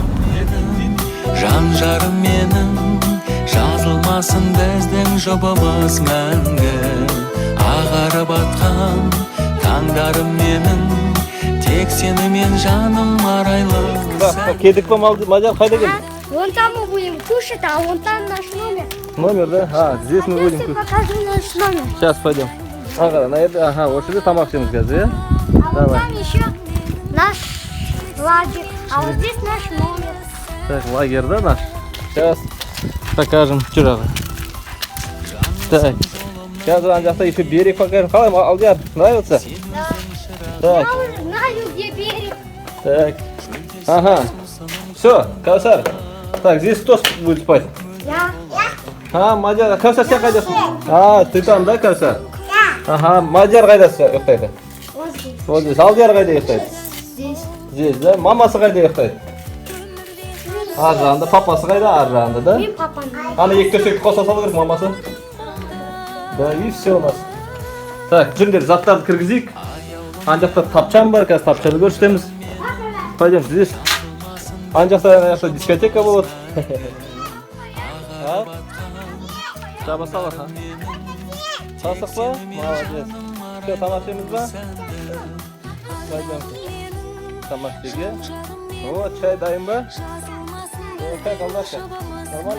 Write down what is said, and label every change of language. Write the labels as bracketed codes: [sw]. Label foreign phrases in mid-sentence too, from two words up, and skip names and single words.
[kk] Жан-жарым менің, жазылмасын біздің жобамыз мәңгі. Ағарып атқан таңдарым менің, тек сені мен жаным арайлы. Кедік па, Мадияр, қайда келдік? [ru] Вон там мы будем кушать, а вон там наш номер. Номер, да? А, здесь мы будем кушать. Покажи наш номер. Сейчас пойдем. Ага, вот сюда [kk] тамақ ішеміз қазір, [ru] А вон там еще наш лагерь, а вот здесь наш номер. Так, лагерь, да, наш? Сейчас покажем. Чужағы. Так, сейчас [kk] ана жақта [ru] еще берег покажем. [kk] Қалай, Алдияр, [ru] нравится? Да. Так, Я уже знаю, где берег. так. Ага. Все, Каусар. Так, здесь кто будет спать? Я. А, [kk] Мадияр, Каусар сен қайдасың? [ru] А, ты там, да, Каусар? [kk] Ага, Мадияр қайда ұйықтайды? [ru] Вот здесь. Вот здесь. [kk] Алдияр қайда ұйықтайды? [ru] Здесь. Здесь, да? [kk] Мамасы қайда ұйықтайды? Ар жағында, папасы қайда? Ар жағында, да? Мен папам. Ана екі төсекті қоса салу керек, мамасы. [ru] Да, и все у нас. Так, [kk] жүріңдер, заттарды кіргізейік. Ана жақта тапчан бар, қазір тапчаны көрсетеміз. [ru] Пойдем, здесь. [kk] Ана жақта дискотека болады. Шаба салақ, а? Салсақ па? [ru] Молодец. Все, [kk] тамақ жейміз ба? Пойдем. Тамақ жеуге. [ru] Вот, [kk] чай дайын ба? [ru] Как, Алдаша? Нормально?